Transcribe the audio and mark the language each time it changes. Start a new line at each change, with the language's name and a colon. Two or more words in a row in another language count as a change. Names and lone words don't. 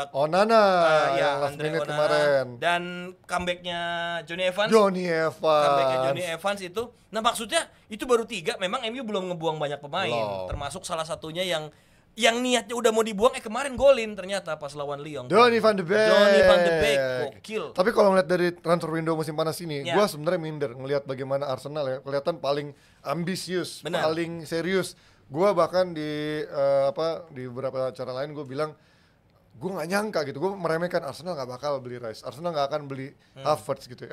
Indonesian: Onana ya yang last Andre minute Onana. kemarin. Dan comebacknya Johnny Evans. Johnny Comebacknya Johnny Evans. Evans itu. Nah maksudnya itu baru 3. Memang MU belum ngebuang banyak pemain. Belum. Termasuk salah satunya yang niatnya udah mau dibuang kemarin golin ternyata pas lawan Lyon. Donny van de Beek. Donny van de Beek, gokil. Tapi kalau ngeliat dari
English: transfer window
Indonesian: musim panas ini, Ya. gua sebenarnya minder ngelihat bagaimana Arsenal ya kelihatan paling ambisius, Benar. paling serius. Gua bahkan di di beberapa acara lain gue bilang gue nggak nyangka gitu, gue meremehkan Arsenal nggak bakal beli Rice, Arsenal nggak akan beli Havertz gitu.